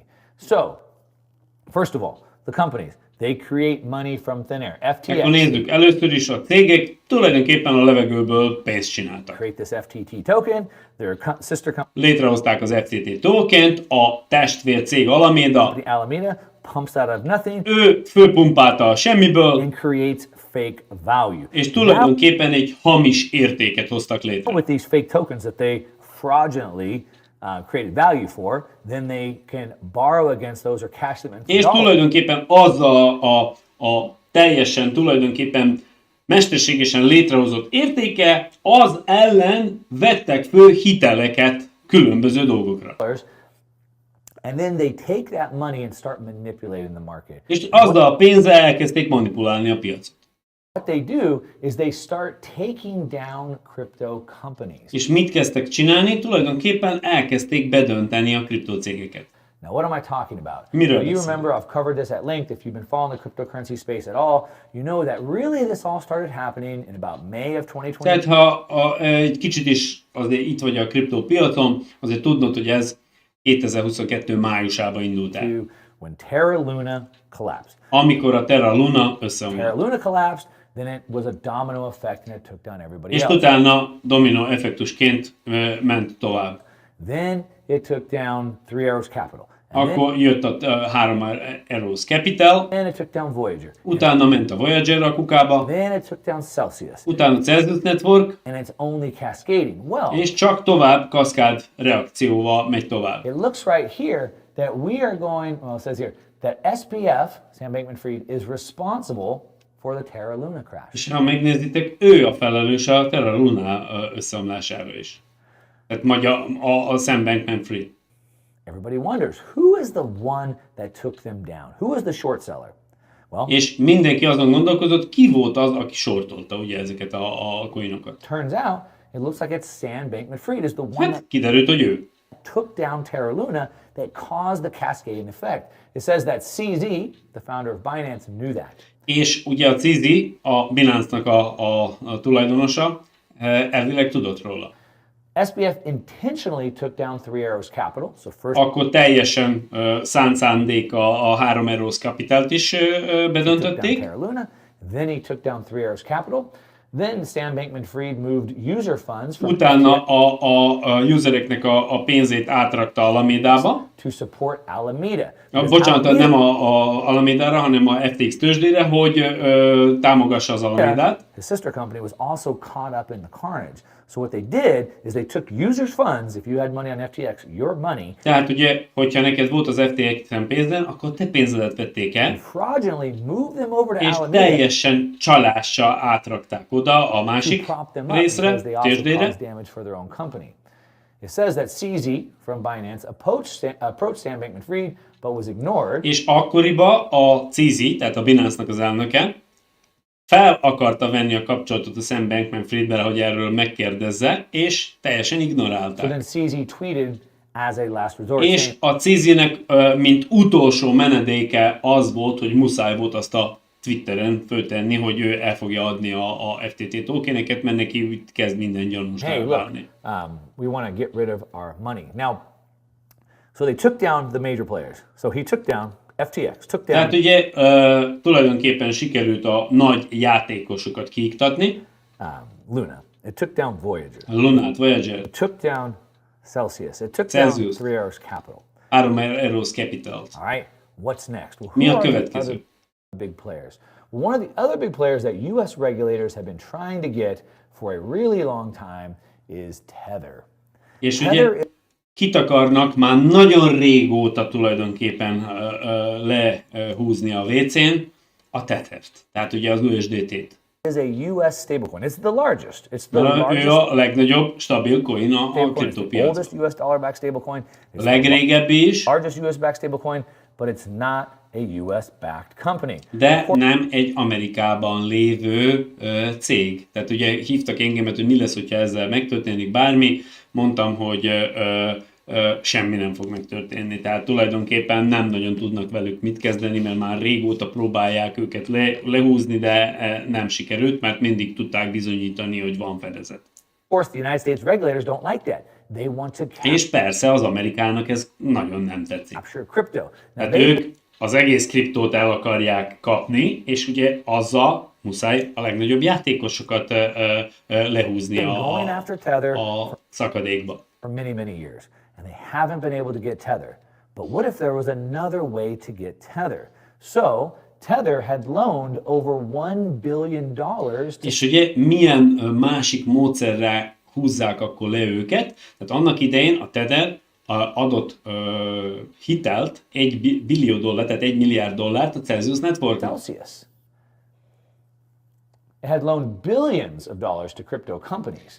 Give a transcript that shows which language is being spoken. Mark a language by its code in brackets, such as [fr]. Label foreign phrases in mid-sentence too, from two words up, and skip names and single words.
[en] So, first of all, the companies, they create money from thin air. [hu] Akkor [en] FTX [hu] nézzük, először is a cégek tulajdonképpen a levegőből pénzt csináltak. [en] create this FTT token, their sister company [hu] Létrehozták az FTT tokent, a testvér cég Alameda, [en] Alameda pumps out of nothing [hu] ő fölpumpálta a semmiből, [en] and creates fake value. [hu] és tulajdonképpen egy hamis értéket hoztak létre. [en] With these fake tokens that they fraudulently created value for, then they can borrow against those or cash them into [hu] És [en] dollars. [hu] tulajdonképpen azzal a teljesen tulajdonképpen mesterségesen létrehozott értéke, az ellen vettek föl hiteleket különböző dolgokra. [en] And then they take that money and start manipulating the market. [hu] És azzal a pénzzel elkezdték manipulálni a piacot. [en] What they do is they start taking down crypto companies. [hu] És mit kezdtek csinálni? Tulajdonképpen elkezdték bedönteni a kriptocégeket. [en] Now, what am I talking about? [hu] Miről [en] Now, you [hu] beszélünk? [en] remember I've covered this at length. If you've been following the cryptocurrency space at all, you know that really this all started happening in about May of 2022. [hu] Tehát ha egy kicsit is azért itt vagy a kriptópiacon, azért tudnod, hogy ez 2022 májusában indult el. [en] When Terra Luna collapsed. [hu] Amikor a Terra Luna összeomlott. [en] Terra Luna collapsed, then it was a domino effect and it took down everybody [hu] És [en] else. [hu] utána domino effektusként ment tovább. [en] Then it took down Three Arrows Capital. And [hu] Akkor jött a 3 Arrows Capital, [en] then it took down Voyager. [hu] utána ment a Voyager a kukába, [en] Then it took down Celsius. [hu] utána Celsius Network, [en] And it's only cascading. Well, [hu] és csak tovább kaszkád reakcióval megy tovább. [en] it looks right here that we are going, well, it says here, that SBF, Sam Bankman-Fried, is responsible for the Terra Luna crash. [hu] És ha megnézitek, ő a felelős a Terra Luna összeomlására is. Tehát magyar a Sam Bankman-Fried. [en] Everybody wonders, who is the one that took them down? Who is the short seller? Well, És mindenki azon gondolkozott, ki volt az, aki sortolta ugye ezeket a coinokat. turns out it looks like it's Sam Bankman-Fried is the one that Hát kiderült, hogy ő. took down Terra Luna that caused the cascading effect. It says that CZ, the founder of Binance, knew that. [hu] És ugye a Cizi, a Binance-nak a tulajdonosa, elvileg tudott róla. [en] SBF intentionally took down Three Arrows Capital. So first [hu] Akkor teljesen szánt szándék a 3 Arrows Capitalt is [en] he took down [hu] bedöntötték. [en] Terra Luna, then he took down Three Arrows Capital. Then Sam Bankman-Fried moved user funds from [hu] Utána a usereknek a pénzét átrakta Alamedába. [en] to support Alameda. [hu] Bocsánat, nem a Alamedára, hanem a FTX tőzsdére, hogy támogassa az Alamedát. [en] The sister company was also caught up in the carnage. So what they did is they took users' funds. If you had money on FTX, your money, [hu] Tehát ugye, hogyha neked volt az FTX-en pénzed, akkor te pénzedet vették el, [en] fraudulently moved them over to [hu] és [en] Alameda [hu] teljesen csalással átrakták oda a [en] to [hu] másik [en] prop them up [hu] részre, [en] because they also [hu] tőzsdére. [en] caused damage for their own company. It says that CZ from Binance approached Sam Bankman-Fried, but was ignored. [hu] És akkoriban a Cizi, tehát a Binance-nak az elnöke, fel akarta venni a kapcsolatot a Sam Bankman-Friedvel, hogy erről megkérdezze, és teljesen [en] So [hu] ignorálták. [en] then CZ tweeted as a last resort, [hu] És [en] saying, [hu] a Cizinek, mint utolsó menedéke az volt, hogy muszáj volt azt a Twitteren föltenni, hogy ő el fogja adni a FTT tokeneket, mert neki úgy kezd minden gyanús [en] hey, look, [hu] válni. [en] we want to get rid of our money. Now, so they took down the major players. So he took down FTX, took down [hu] Tehát ugye tulajdonképpen sikerült a nagy játékosokat kiiktatni, [en] Luna. It took down Voyager. [hu] a Lunát, Voyager, [en] It took down Celsius. It took [hu] Celsius. [en] down Three Arrows Capital. [hu] 3 euros capital. [en] All right, what's next? Well, [hu] Mi [en] who [hu] a [en] are the [hu] következő? [en] other big players? Well, one of the other big players that US regulators have been trying to get for a really long time is Tether. [hu] És [en] Tether [hu] ugye kit akarnak már nagyon régóta tulajdonképpen lehúzni a WC-n? A Tethert. Tehát ugye az USDT-t. [en] is a US stablecoin. It's the largest. It's the [hu] Ő [en] largest [hu] a legnagyobb stabil coin a [en] stablecoin. It's the [hu] kriptopiacon. [en] oldest US dollar-backed stablecoin. [hu] A [en] It's [hu] legrégebbi is, [en] the largest US-backed stablecoin, but it's not a US-backed company. [hu] de nem egy Amerikában lévő cég. Tehát ugye hívtak engemet, hogy mi lesz, hogyha ezzel megtörténik bármi. Mondtam, hogy semmi nem fog megtörténni. Tehát tulajdonképpen nem nagyon tudnak velük mit kezdeni, mert már régóta próbálják őket lehúzni, de nem sikerült, mert mindig tudták bizonyítani, hogy van fedezet. [en] Of course, the United States regulators don't like that. They want to [hu] És persze az Amerikának ez nagyon nem tetszik. [en] capture crypto. Now, [hu] Tehát [en] they [hu] ők az egész kriptót el akarják kapni, és ugye azzal muszáj a legnagyobb játékosokat lehúzni [en] been going after Tether [hu] a szakadékba. [en] for many, many years, and they haven't been able to get Tether. But what if there was another way to get Tether? So Tether had loaned over $1 billion to [hu] És ugye milyen másik módszerrel húzzák akkor le őket? Tehát annak idején a Tether adott hitelt, $1 billió, tehát $1 milliárd a Celsius Networknak. [en] Celsius. It had loaned billions of dollars to crypto companies.